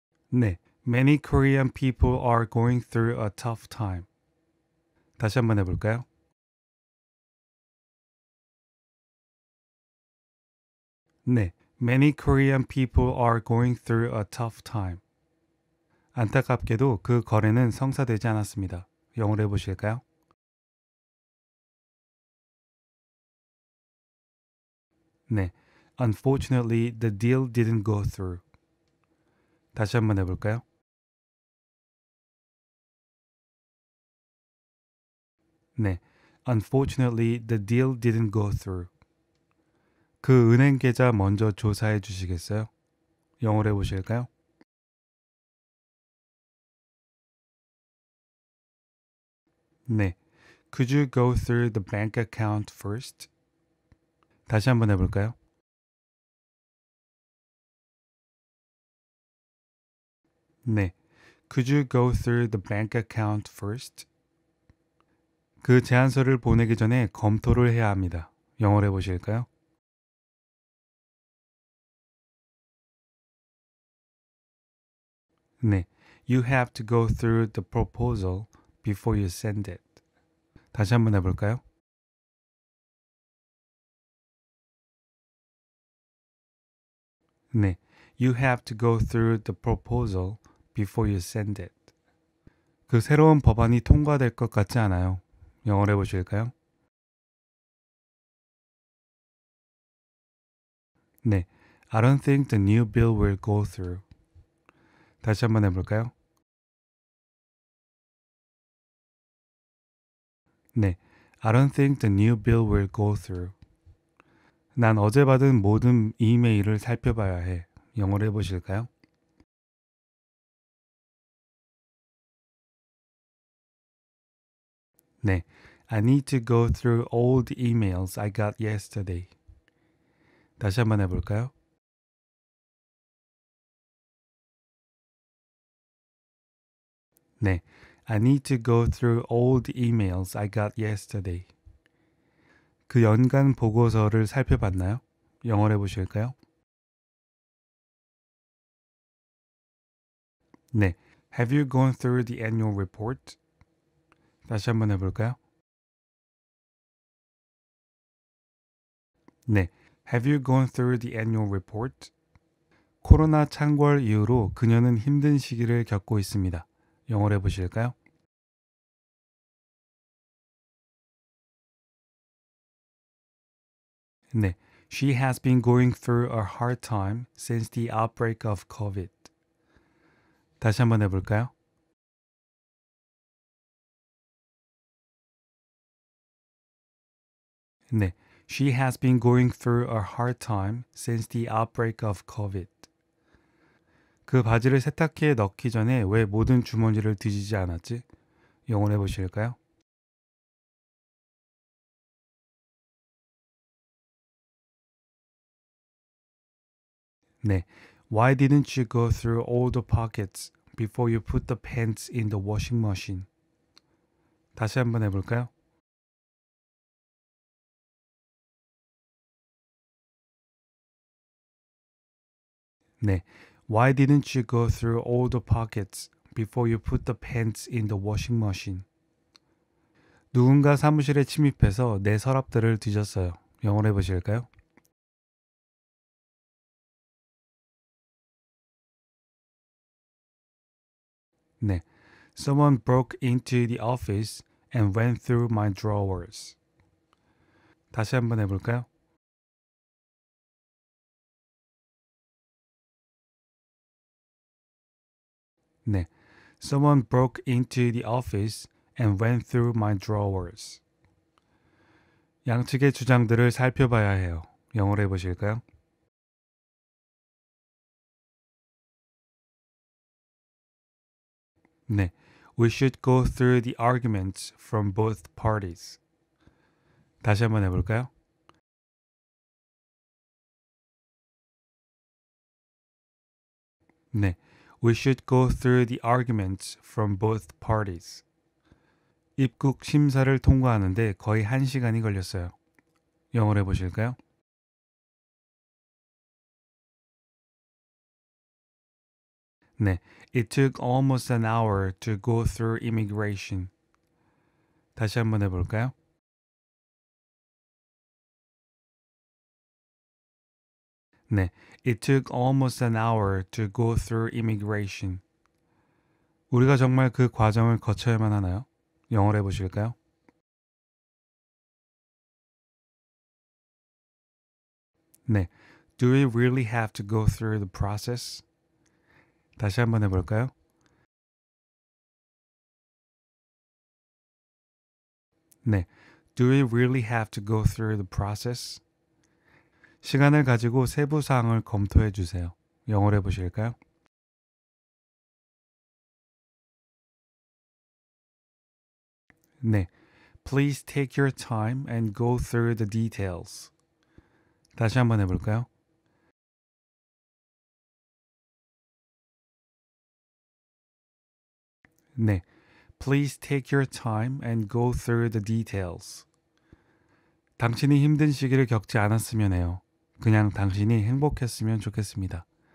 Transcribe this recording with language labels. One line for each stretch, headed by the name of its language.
Korean: 네,
English: many Korean people are going through a tough time.
Korean: 다시 한번 해볼까요? 네,
English: many Korean people are going through a tough time.
Korean: 안타깝게도 그 거래는 성사되지 않았습니다. 영어로 해보실까요? 네,
English: unfortunately the deal didn't go through.
Korean: 다시 한번 해볼까요? 네,
English: unfortunately the deal didn't go through.
Korean: 그 은행 계좌 먼저 조사해 주시겠어요? 영어로 해보실까요? 네,
English: could you go through the bank account first?
Korean: 다시 한번 해볼까요? 네,
English: could you go through the bank account first?
Korean: 그 제안서를 보내기 전에 검토를 해야 합니다. 영어로 해보실까요? 네,
English: you have to go through the proposal before you send it.
Korean: 다시 한번 해볼까요? 네,
English: you have to go through the proposal before you send it.
Korean: 그 새로운 법안이 통과될 것 같지 않아요. 영어로 해보실까요? 네,
English: I don't think the new bill will go through.
Korean: 다시 한번 해볼까요? 네,
English: I don't think the new bill will go through.
Korean: 난 어제 받은 모든 이메일을 살펴봐야 해. 영어로 해보실까요? 네,
English: I need to go through all the emails I got yesterday.
Korean: 다시 한번 해볼까요? 네,
English: I need to go through all the emails I got yesterday.
Korean: 그 연간 보고서를 살펴봤나요? 영어로 해보실까요? 네.
English: Have you gone through the annual report?
Korean: 다시 한번 해볼까요? 네.
English: Have you gone through the annual report?
Korean: 코로나 창궐 이후로 그녀는 힘든 시기를 겪고 있습니다. 영어로 해보실까요? 네.
English: She has been going through a hard time since the outbreak of COVID.
Korean: 다시 한번 해볼까요? 네.
English: She has been going through a hard time since the outbreak of COVID.
Korean: 그 바지를 세탁기에 넣기 전에 왜 모든 주머니를 뒤지지 않았지? 영어로 해보실까요? 네.
English: Why didn't you go through all the pockets before you put the pants in the washing machine?
Korean: 다시 한번 해볼까요? 네.
English: Why didn't you go through all the pockets before you put the pants in the washing machine?
Korean: 누군가 사무실에 침입해서 내 서랍들을 뒤졌어요. 영어로 해보실까요? 네.
English: Someone broke into the office and went through my drawers.
Korean: 다시 한번 해볼까요? 네.
English: Someone broke into the office and went through my drawers.
Korean: 양측의 주장들을 살펴봐야 해요. 영어로 해보실까요? 네.
English: We should go through the arguments from both parties.
Korean: 다시 한번 해볼까요? 네.
English: We should go through the arguments from both parties.
Korean: 입국 심사를 통과하는데 거의 1시간이 걸렸어요. 영어로 해보실까요? 네.
English: It took almost an hour to go through immigration.
Korean: 다시 한번 해볼까요? 네.
English: It took almost an hour to go through immigration.
Korean: 우리가 정말 그 과정을 거쳐야만 하나요? 영어로 해보실까요? 네.
English: Do we really have to go through the process?
Korean: 다시 한번 해볼까요? 네.
English: Do we really have to go through the process?
Korean: 시간을 가지고 세부 사항을 검토해 주세요. 영어로 해보실까요? 네.
English: Please take your time and go through the details.
Korean: 다시 한번 해볼까요? 네.
English: Please take your time and go through the details.
Korean: 당신이 힘든 시기를 겪지 않았으면 해요. 그냥 당신이 행복했으면 좋겠습니다.